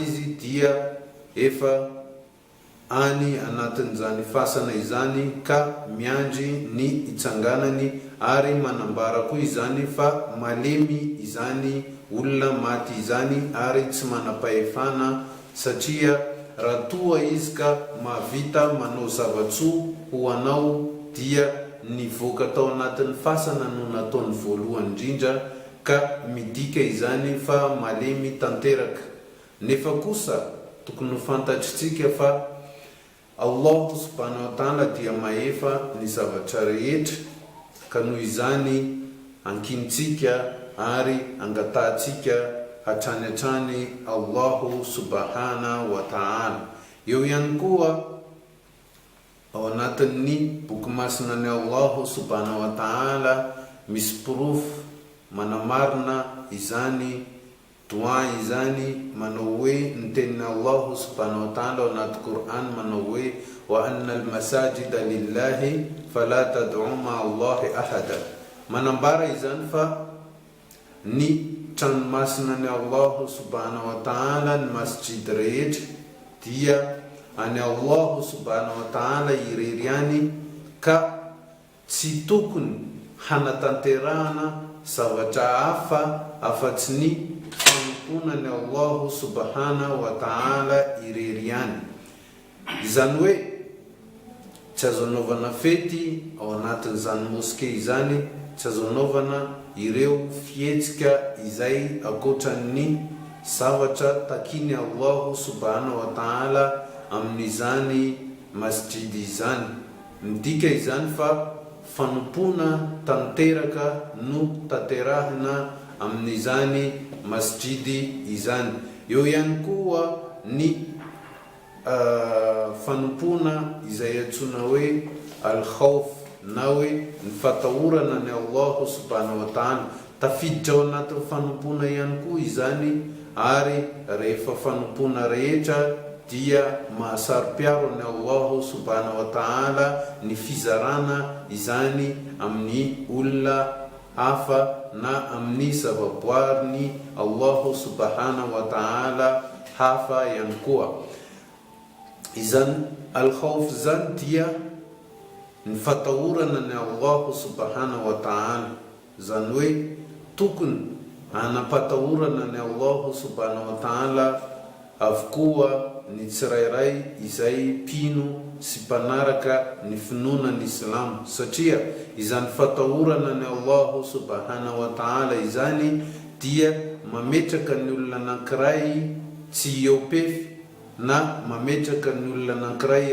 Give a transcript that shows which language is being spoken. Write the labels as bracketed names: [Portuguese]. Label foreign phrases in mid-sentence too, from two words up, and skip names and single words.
[Malagasy] izy dia efa any anatin'izany fasana izany ka miandry ny itsanganany, ary manambara koa izany fa malemy izany olona maty izany ary tsy manam-pahefana, satria raha toa izy ka mahavita manao zavatsoa ho anao dia nivoaka tao anatin'ny fasana no nataony voalohany indrindra, ka midika izany fa malemy tanteraka. Nefa kosa tokony ho fantatritsika fa [Arabic] الله سبحانه وتعالى [Malagasy] dia mahefa ny zavatra rehetra, ka noho izany ankinitsika ary angatantsika hatrany [Arabic] الله سبحانه وتعالى. [Malagasy] Eo ihany koa ao anatin'ny boky masina ny [Arabic] الله سبحانه وتعالى [Malagasy] misy proof manamarina izany doa izany, manao hoe ny tenin'ny [Arabic] الله سبحانه وتعالى [Malagasy] ao anaty Quran manao hoe [Arabic] وأن المساجد لله فلا تدعوا مع الله أحدا. [Malagasy] manambara izany fa ny tranomasina ny [Arabic] الله سبحانه وتعالى [Malagasy] ny masjid rehetra dia any [Arabic] الله سبحانه وتعالى [Malagasy] irery any, ka tsy tokony hanatanterahana zavatra hafa afatsy ny fanompona ny [Arabic] الله سبحانه وتعالى [Malagasy] irery any. Izany hoe tsy azo anaovana fety ao anatin'izany moske izany, tsy azo anaovana ireo fietsika izay akoatran'ny zavatra takiny [Arabic] الله سبحانه وتعالى [Malagasy] amin'izany masjid izany. Midika izany fa fanompona tanteraka no tanterahina amin'izany masjid izany. Eo ihany koa ny fanompona izay atsona hoe al-khawf, na hoe ny fatahorana ny [Arabic] الله سبحانه وتعالى. [Malagasy] Tafiditra ao anatin'ny fanompona ihany koa izany, ary rehefa fanompona rehetra dia mahasaro-piaro ny [Arabic] الله سبحانه وتعالى [Malagasy] ny fizarana izany amin'ny olona hafa na amin'ny zavaboary [Arabic] الله سبحانه وتعالى [Malagasy] hafa ihany koa. Izany al-khawf zany dia ny fatahorana ny [Arabic] الله سبحانه وتعالى, [Malagasy] zany hoe tokony hanapatahorana ny [Arabic] الله سبحانه وتعالى [Malagasy] avokoa ny tsirairay izay pino sy mpanaraka ny finoana ny Islam, satria izany fatahorana ny [Arabic] الله سبحانه وتعالى [Malagasy] izany dia mametraka ny olona anankiray tsy eopefy, na mametraka ny olona anankiray